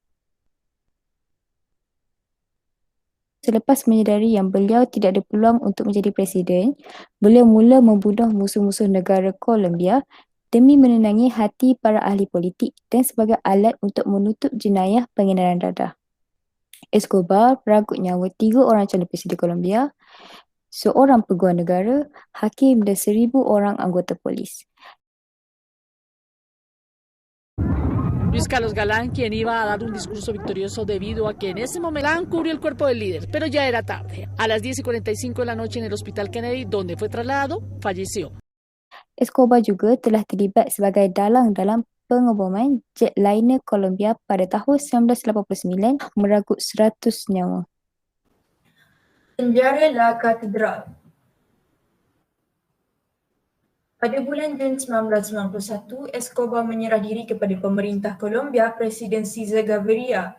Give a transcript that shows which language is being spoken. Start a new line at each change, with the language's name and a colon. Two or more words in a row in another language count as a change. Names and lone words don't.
Malay: Selepas menyedari yang beliau tidak ada peluang untuk menjadi presiden, beliau mula membunuh musuh-musuh negara Colombia demi menenangi hati para ahli politik dan sebagai alat untuk menutup jenayah pengedaran dadah. Escobar merangkut nyawa 3 orang calon presiden Colombia, seorang peguam negara, hakim dan 1,000 orang anggota polis.
Spanish: Luis Carlos Galán, quien iba a dar un discurso victorioso debido a que en ese momento Galán cubrió el cuerpo del líder, pero ya era tarde. A las 10:45 de la noche en el Hospital Kennedy, donde fue trasladado, falleció.
Malay: Escobar juga telah terlibat sebagai dalang dalam pengeboman jetliner Colombia pada tahun 1989 merangkut 100 nyawa. Penjara La Catedral. Pada bulan Jun 1991, Escobar menyerah diri kepada pemerintah Colombia Presiden Cesar Gaviria.